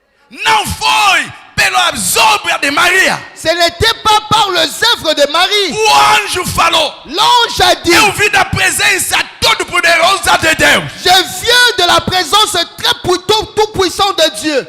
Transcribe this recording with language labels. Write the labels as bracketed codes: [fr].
[pt] Não foi pelas obras de Maria. [fr] Ce n'était pas par les œuvres de Marie. [pt] O anjo falou: [fr] L'ange a dit, [pt] eu vim da presença todo-poderosa de Deus. [fr] je viens de la présence tout puissant de Dieu.